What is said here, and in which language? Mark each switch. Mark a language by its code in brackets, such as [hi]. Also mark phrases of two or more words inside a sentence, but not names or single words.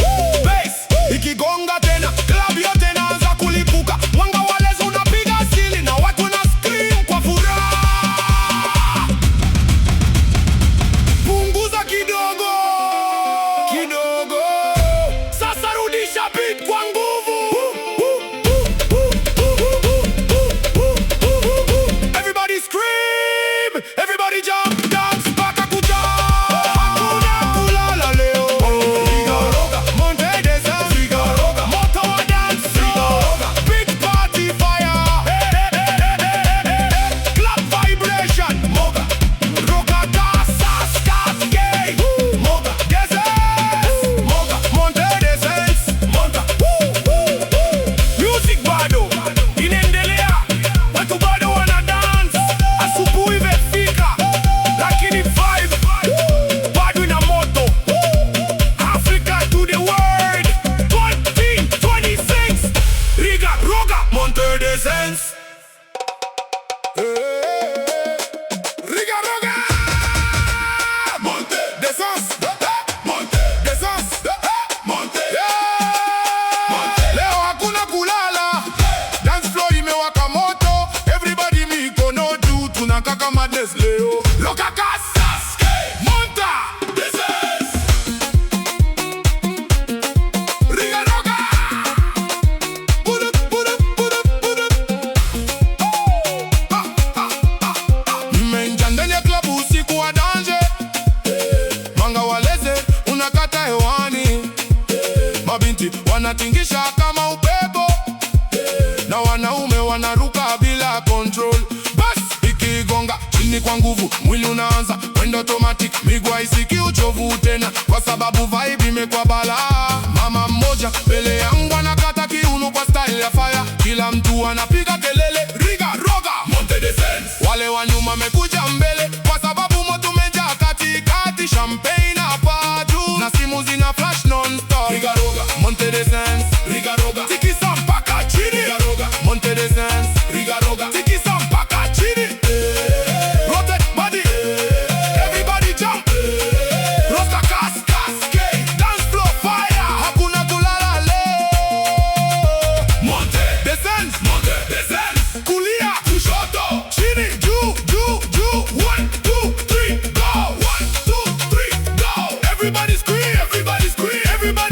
[sw] Bass ikigonga tena club yote inaanza kulipuka. Mwanga wa laser unapiga asili na watu wana scream kwa furaha. Punguza kidogo kidogo, sasa rudisha beat kwa nguvu. [en] Everybody scream, everybody jump, dance [sw] mpaka kucha. Hakuna kulala leo. Riga roga, monte descend. Riga roga, moto wa dance. Riga roga, [en] big party fire. Club vibration. Moga, roga cascade. Moga descend. Moga, monte descend. Moga. [sw] Music bado inaendelea, watu bado wana dance. Asubuhi imefika lakini vibe bado ina moto. [en] Africa to the world 2026. Riga roga, monte descend. Riga roga, monte descend. Monte descend. Monte. [sw] Leo hakuna kulala, [en] dance floor [sw] imewaka moto. Everybody mikono juu, tunakaka madness leo. Loka cascade, monta descend. Riga roga, [en] put up, put up, put up, put up. [sw] Nimeingia ndani ya klabu usiku wa danger. Mwanga wa laser unakata hewani. Mabinti wanatingisha kama upepo na wanaume wanaruka bila control. Bas ikigonga chini kwa nguvu, mwili unaanza kwenda automatic. Miguu haisiki uchovu tena kwa sababu vibe imekuwa balaa. Mama mmoja mbele yangu anakata kiuno kwa style ya fire. Kila mtu anapiga kelele, riga roga, monte descend. Wale wa nyuma wamekuja mbele kwa sababu moto umejaa katikati. Champagne hapa juu na simu zina flash non-stop. Riga roga, monte descend. Riga roga, tikisa mpaka chini. Riga roga, monte descend. Riga roga, tikisa mpaka chini. [en] Rotate body, everybody jump. Roga cascade, dance floor fire. [sw] Hakuna kulala leo. Monte descend, monte descend. Kulia, kushoto, chini, juu, juu, juu. [en] 1, 2, 3, go. 1, 2, 3, go. Everybody scream, everybody scream, everybody.